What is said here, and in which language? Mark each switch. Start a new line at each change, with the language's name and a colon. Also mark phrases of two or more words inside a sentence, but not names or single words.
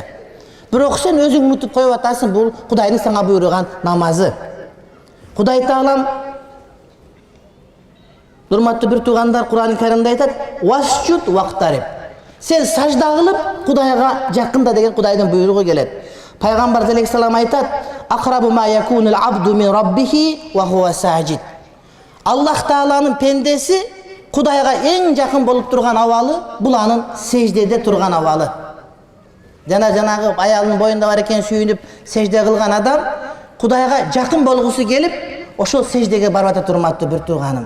Kyrgyz: Бирок сен өзүң унутуп коюп атасың, бул Кудайдын сага буйруган намазы. Кудай Таалам, урматтуу бир туугандар, Кур'ан-ы Каримде айтат:
Arabic: "واسجد واقترب."
Kyrgyz: Сен сажда кылып Кудайга жакында деген Кудайдын буйругу келет. Пайгамбар алейхиссалам айтат:
Arabic: "أقرب ما يكون العبد من ربه وهو ساجد."
Kyrgyz: Аллах Тааланын пендеси Кудайга эң жакын болуп турган абалы бул анын сеждеде турган абалы. Жанагы аялынын боюнда бар экен сүйүнүп сежде кылган адам Кудайга жакын болгусу келип, ошол сеждеге барып атат, урматтуу бир тууганым.